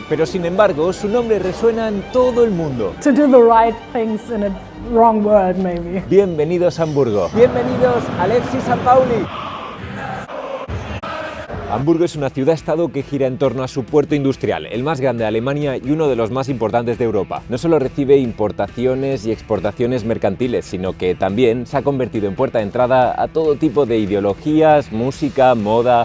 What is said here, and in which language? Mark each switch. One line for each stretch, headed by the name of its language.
Spanish: Pero sin embargo, su nombre resuena en todo el mundo.
English: To do the right things in a wrong world, maybe.
Spanish: Bienvenidos a Hamburgo. Bienvenidos al FC San Pauli. Hamburgo es una ciudad-estado que gira en torno a su puerto industrial, el más grande de Alemania y uno de los más importantes de Europa. No solo recibe importaciones y exportaciones mercantiles, sino que también se ha convertido en puerta de entrada a todo tipo de ideologías, música, moda.